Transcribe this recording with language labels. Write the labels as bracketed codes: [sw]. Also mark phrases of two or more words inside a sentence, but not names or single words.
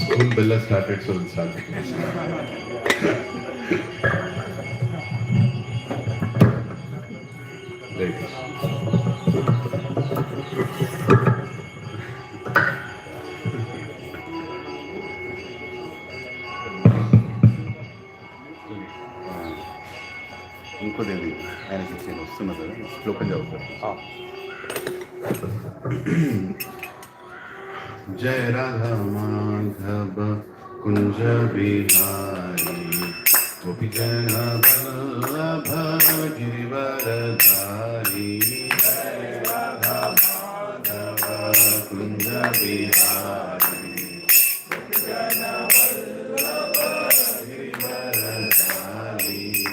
[en] Bella started, so we'll start. Right. [te] ఇంకోదేవి ఆయనకి ఇచ్చేది వస్తున్నది కదా శ్లోకం చదువుతారు. [hi] जय राधा माधव कुंज बिहारी गोपी जन वल्लभ गिरिवरधारी जय राधा माधव कुंज बिहारी गोपी जन वल्लभ गिरिवरधारी